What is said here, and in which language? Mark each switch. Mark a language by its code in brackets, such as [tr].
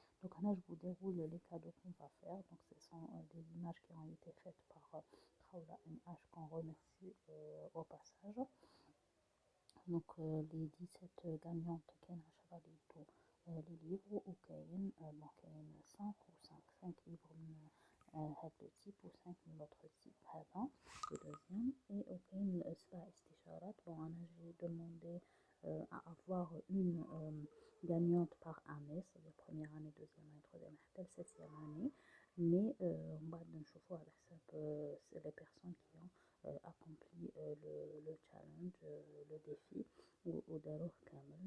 [fr] Donc là je vous déroule les cadeaux qu'on va faire. Donc ce sont des images qui ont été faites par Khawla MH qu'on remercie au passage. Donc les 17 gagnantes [ar] كاين 10 ليدو [fr] les livres وكاين bon كاين 5 ou 5 livres [ar] من هذا [fr] le type ou 5 من l'autre type هذا le deuxième. [ar] Et وكاين 7 استشارات. [fr] Bon [ar] أنا [fr] j'ai demandé à avoir une gagnante par année, c'est-à-dire première année, deuxième année, troisième année, [ar] حتى [fr] septième année. Mais on va [ar] نشوفوا على حساب [fr] c'est les personnes qui ont accompli le challenge, le défi ou [ar] داروه كامل.